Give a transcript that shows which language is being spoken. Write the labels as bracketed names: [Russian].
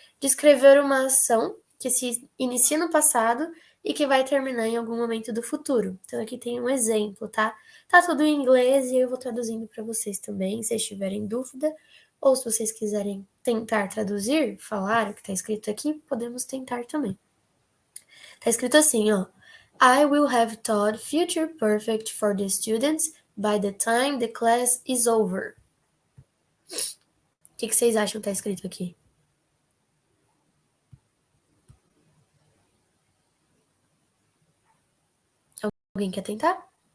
[Portuguese] Descrever uma ação que se inicia no passado e que vai terminar em algum momento do futuro. Então aqui tem um exemplo, tá? Tá tudo em inglês e eu vou traduzindo para vocês também, se vocês tiverem dúvida. Ou se vocês quiserem tentar traduzir, falar o que tá escrito aqui, podemos tentar também. Tá escrito assim, ó. [English] I will have taught Future Perfect for the students by the time the class is over. [Portuguese] O que vocês acham que tá escrito aqui? Alguém quer tentar?